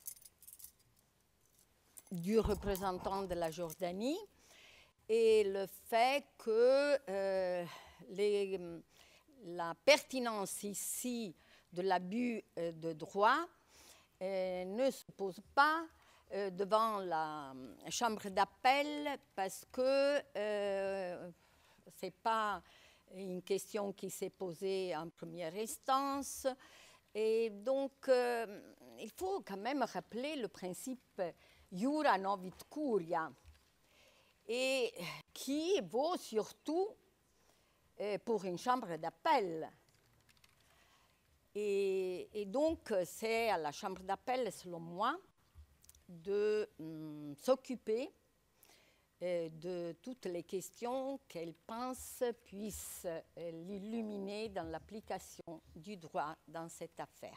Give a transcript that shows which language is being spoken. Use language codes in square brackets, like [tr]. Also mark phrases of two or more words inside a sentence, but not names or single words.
[fr] du représentant de la Jordanie et le fait que la pertinence ici de l'abus de droit ne se pose pas devant la chambre d'appel parce que ce n'est pas une question qui s'est posée en première instance. Et donc, il faut quand même rappeler le principe [la] Iura novit curia, [fr] et qui vaut surtout pour une chambre d'appel. Et donc, c'est à la chambre d'appel, selon moi, de s'occuper de toutes les questions qu'elle pense puissent l'illuminer dans l'application du droit dans cette affaire.